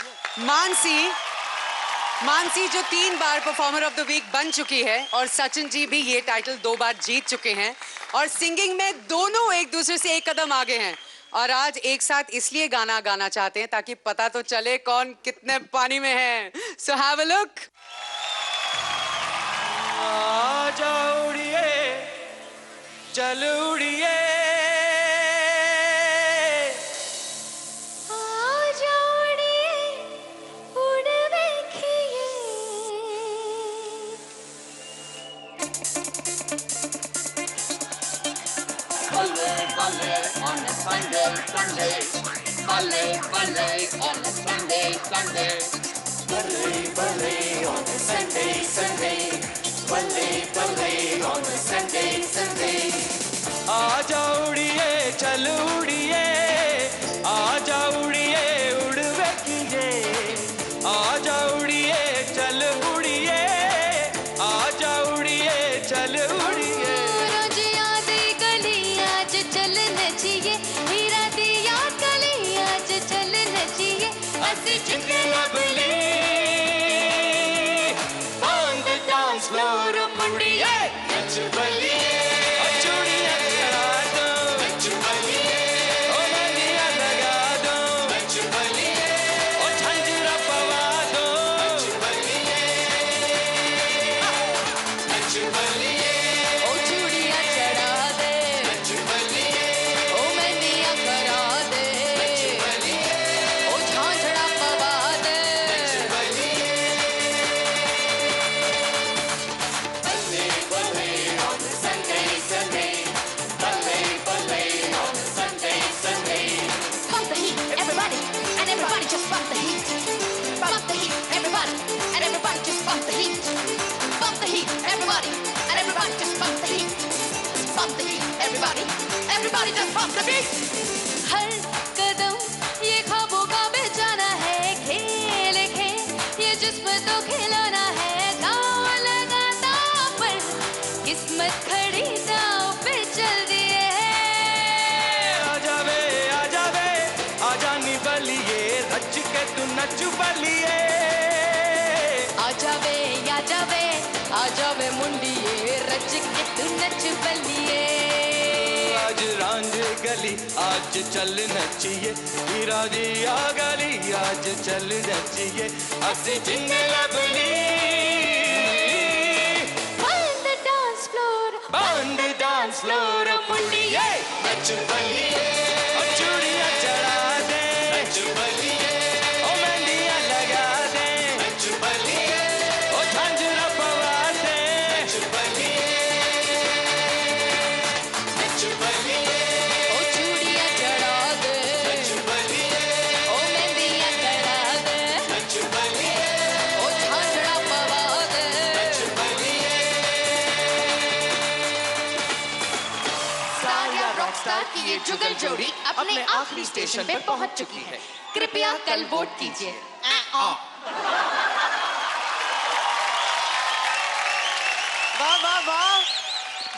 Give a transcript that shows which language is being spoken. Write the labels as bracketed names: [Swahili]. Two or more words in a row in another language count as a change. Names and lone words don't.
[Hindi] मानसी जो 3 बार [English] performer of the week [Hindi] बन चुकी है और सचिन जी भी ये टाइटल 2 बार जीत चुके हैं और सिंगिंग में दोनों एक दूसरे से एक कदम आगे हैं और आज एक साथ इसलिए गाना गाना चाहते हैं ताकि पता तो चले कौन कितने पानी में है. [English] So have a look. [Punjabi] ਆਜਾ ਉੜੀਏ ਚੱਲ ਉੜੀਏ ਆਜਾ ਉੜੀਏ ਉੜ ਦੇਖੀਏ ਬੱਲੇ, ਬੱਲੇ [English] on a Sunday, Sunday. [Punjabi] ਬੱਲੇ, ਬੱਲੇ [English] on a Sunday, Sunday. [Punjabi] ਬੱਲੇ, ਬੱਲੇ [English] on a Sunday, Sunday. [Punjabi] ਬੱਲੇ, ਬੱਲੇ [English] on a Sunday, Sunday. [Punjabi] ਆਜਾ ਉੜੀਏ ਚੱਲ ਉੜੀਏ ਆਜਾ ਉੜੀਏ ਉੜ ਵੇਖੀਏ ਆਜਾ ਉੜੀਏ ਚੱਲ ਉੜੀਏ ਆਜਾ ਉੜੀਏ ਚੱਲ ਉੜੀਏ. ਰੋਜ਼ ਯਾਦ ਗਲੀ ਆਜ ਚੱਲ ਨੱਚੀਏ ਹੀਰਾ ਦੀਆ ਗਲੀ ਆਜ ਚੱਲ ਨੱਚੀਏ ਅਸੀਂ ਜਿੰਨੇ ਲਵਲੀ [English] on the dance floor [Punjabi] ਮੁੰਡੀਏ ਨੱਚ ਬਲੀਏ ਓ ਚੂੜੀਆਂ ਚੜਾ ਦੋ ਨੱਚ ਬਲੀਏ ਓ ਮਹਿੰਦੀਆਂ ਲਗਾ ਦੋ ਨੱਚ ਬਲੀਏ ਓ ਝੰਜਰਾ ਪਵਾ ਦੋ ਨੱਚ ਬਲੀਏ ਨੱਚ ਬਲੀਏ ਓ ਚੂੜੀਆਂ ਚੜ੍ਹਾ ਦੇ ਨੱਚ ਬਲੀਏ ਓ ਮਹਿੰਦੀਆਂ ਕਰਾ ਦੇ ਨੱਚ ਬਲੀਏ ਓ ਝਾਂਝੜਾ ਪਵਾ ਦੇ ਬੱਲੇ, ਬੱਲੇ on a Sunday, Sunday. ਬੱਲੇ, ਬੱਲੇ on a Sunday, Sunday. [English] Pump the heat, everybody, and everybody just pump the heat. Pump the heat, everybody, and everybody just pump the heat. Pump the heat, everybody, and everybody just pump the heat. Pump the heat, everybody, everybody just pump the beat. [Hindi] हर कदम ये ख्वाबों का बेचाना है खेल खेल ये जिस्म तो खिलौना है गाँव लगाता पर किस्मत खड़ी दाव पे चल दिए [Punjabi] ਆਜਾ ਵੇ ਆਜਾ ਨੀ ਬੱਲੀਏ ਰੱਚ ਕੇ ਤੂ ਨੱਚ ਬੱਲੀਏ ਆਜਾ ਵੇ ਮੁੰਡੀਏ ਰੱਚ ਕੇ ਤੂ ਨੱਚ ਬੱਲੀਏ ਆਜ ਰਾਂਝ ਗਲੀ ਆਜ ਚੱਲ ਨੱਚੀਏ ਹੀਰਾ ਦੀਆ ਗਲੀ ਆਜ ਚੱਲ ਨੱਚੀਏ ਅਸੀਂ ਜਿੰਨੇ ਲਵਲੀ [English] On the dance floor [Punjabi] ਬੰਦ [English] dance floor [Punjabi] ਮੁੰਡੀਏ ਨੱਚ ਬਲੀਏ ਓ ਚੂੜੀਆਂ ਚੜਾ ਦੇ ਨੱਚ ਬਲੀਏ ਓ ਮਹਿੰਦੀਆਂ ਲਗਾ ਦੇ ਨੱਚ ਬਲੀਏ ਓ ਝਾਂਜਰਾ ਪਵਾ ਦੇ ਨੱਚ ਬਲੀਏ ਨੱਚ ਬਲੀਏ ਓ ਚੂੜੀਆਂ ਚੜ੍ਹਾ ਦੇ ਨੱਚ ਬੱਲੀਏ ਓ ਮਹਿੰਦੀਆਂ ਕਰਾ ਦੇ ਨੱਚ ਬੱਲੀਏ ਓ ਝਾਂਝੜਾ ਪਵਾ ਦੇ ਨੱਚ ਬੱਲੀਏ [Hindi] स्टार या [English] rock star [Hindi] की ये जुगल जोड़ी अपने आखिरी स्टेशन पे पहुंच चुकी है. कृपया कल वोट कीजिए. वाह वाह वाह.